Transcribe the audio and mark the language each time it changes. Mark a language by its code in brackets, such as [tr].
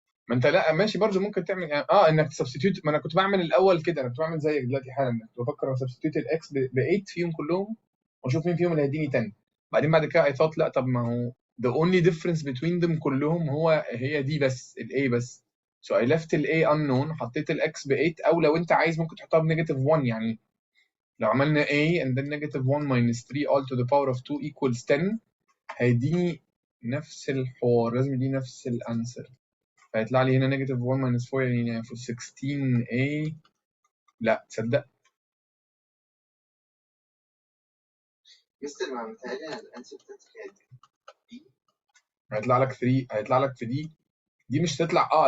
[ar] ما انت لا ماشي برضه ممكن تعمل يعني انك تسبستيوت. ما انا كنت بعمل الاول كده، انا كنت بعمل زيك دلوقتي حالا، كنت بفكر اسبستيوت الاكس ب 8 فيهم كلهم واشوف مين فيهم اللي هيديني 10. بعد كده [en] I thought [ar] لا، طب ما هو [en] the only difference between them [ar] كلهم هي دي بس ال A بس. [en] so I left [ar] ال A [en] unknown، [ar] حطيت ال X ب 8، او لو انت عايز ممكن تحطها بنيجاتيف 1. يعني لو عملنا [en] A and then negative 1 minus 3 all to the power of 2 equals 10 [ar] هيديني نفس الحوار، لازم يديني نفس الانسر. فيطلع لي هنا نيجاتيف 1 minus 4 يعني في 16A. لا تصدق مستر ما متهيألي انا الانسر بتاعتي كانت بي. هيطلع لك 3، هيطلع لك في دي مش تطلع.